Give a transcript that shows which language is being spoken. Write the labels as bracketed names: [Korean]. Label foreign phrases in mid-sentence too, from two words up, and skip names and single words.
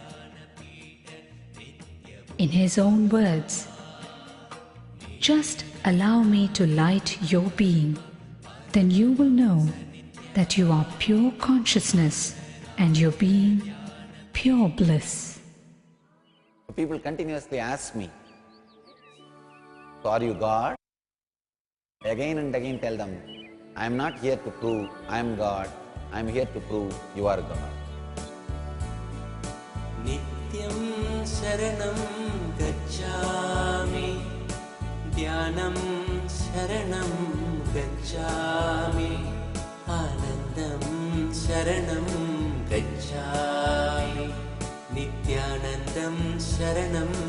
[English] In his own words, just allow me to light your being, then you will know that you are pure consciousness and your being pure bliss. People continuously ask me, so are you God? Again and again tell them, I am not here to prove I am God, I am here to prove you are God. [Sanskrit] Nityam Sharanam Gacchami, Dhyanam Sharanam Gacchami, Anandam Sharanam Gacchami, Nithyanandam Sharanam